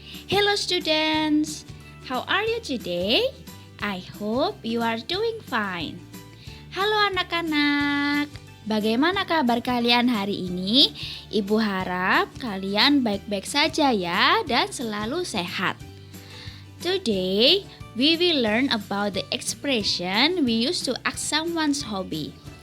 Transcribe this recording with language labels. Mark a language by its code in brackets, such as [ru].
[en] Hello students, how are you today? I hope you are doing fine. [id] Halo anak-anak, bagaimana kabar kalian hari ini? Ibu harap kalian baik-baik saja ya dan selalu sehat. [en] Today, we will learn about the expression we use to ask someone's hobby.